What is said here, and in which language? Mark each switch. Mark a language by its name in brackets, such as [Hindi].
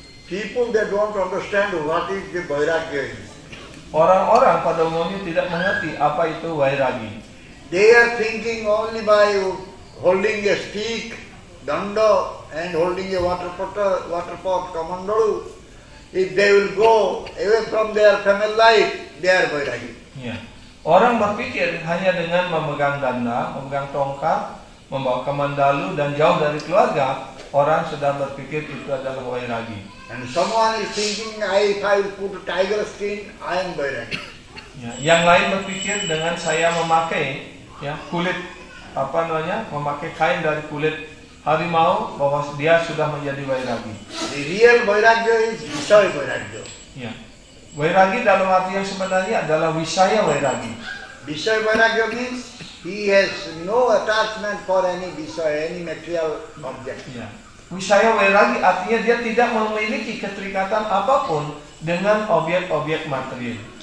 [English] People, they don't understand what is the vairagya is. [Indonesian] Orang-orang pada umumnya tidak mengerti apa itu vairagi. [English] They are thinking only by holding a stick, danda, and holding a water pot, kamandalu. If they will go away from their family life, they are vairagi. [Indonesian] Ya. Orang berpikir hanya dengan memegang danda, memegang tongkat, membawa kamandalu dan jauh dari keluarga, orang sudah berpikir itu adalah vairagi. [English] And someone is thinking, if I will put a tiger skin, I am vairagi. [Indonesian] Ya, yang lain berpikir dengan saya memakai kulit memakai kain dari kulit harimau bahwa dia sudah menjadi vairagi. [English] The real vairagya is Visaya vairagya. [Indonesian] Ya. Vairagi dalam arti yang sebenarnya adalah wisaya vairagi. [English] Visaya vairagya means he has no attachment for any Visaya, any material object. [Indonesian] Ya. Wisaya vairagi artinya dia tidak memiliki keterikatan apapun dengan objek-objek material.